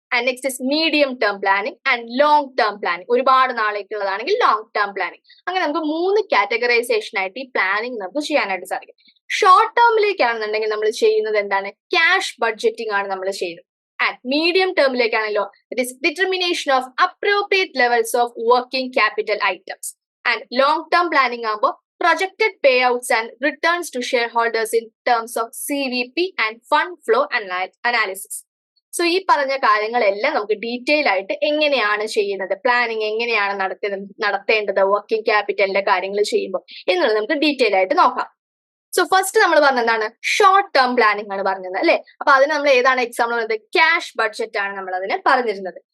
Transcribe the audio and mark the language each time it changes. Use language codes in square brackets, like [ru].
[en] And next is medium term planning and long term planning. [ml] ഒരുപാട് നാളേക്കുള്ളതാണെങ്കിൽ [en] Long term planning. [ml] അങ്ങനെ നമുക്ക് 3 categorisation ആയിട്ട് ഈ പ്ലാനിങ് നമുക്ക് ചെയ്യാനായിട്ട് സാധിക്കും. ഷോർട്ട് ടേമിലേക്കാണെന്നുണ്ടെങ്കിൽ നമ്മൾ ചെയ്യുന്നത് എന്താണ്, ക്യാഷ് ബഡ്ജറ്റിംഗ് ആണ് നമ്മൾ ചെയ്യുന്നത്. And medium ടേമിലേക്കാണല്ലോ [en] It is determination of appropriate levels of working capital items. [ml] And long term planning ആകുമ്പോൾ [en] projected payouts and returns to shareholders in terms of CVP and fund flow analysis. [ml] So ഈ പറഞ്ഞ കാര്യങ്ങളെല്ലാം നമുക്ക് detail ആയിട്ട് എങ്ങനെയാണ് ചെയ്യുന്നത്, planning എങ്ങനെയാണ് നടത്തേണ്ടത് വർക്കിംഗ് ക്യാപിറ്റലിന്റെ കാര്യങ്ങൾ ചെയ്യുമ്പോൾ എന്നുള്ളത് നമുക്ക് ഡീറ്റെയിൽ ആയിട്ട് നോക്കാം. സോ ഫസ്റ്റ് നമ്മൾ പറഞ്ഞതാണ് ഷോർട്ട് ടേം പ്ലാനിങ് ആണ് പറഞ്ഞത് അല്ലെ. അപ്പൊ അതിന് നമ്മൾ ഏതാണ് എക്സാമ്പിൾ പറയുന്നത്, ക്യാഷ് ബഡ്ജറ്റ് ആണ് നമ്മൾ അതിനെ പറഞ്ഞിരുന്നത്.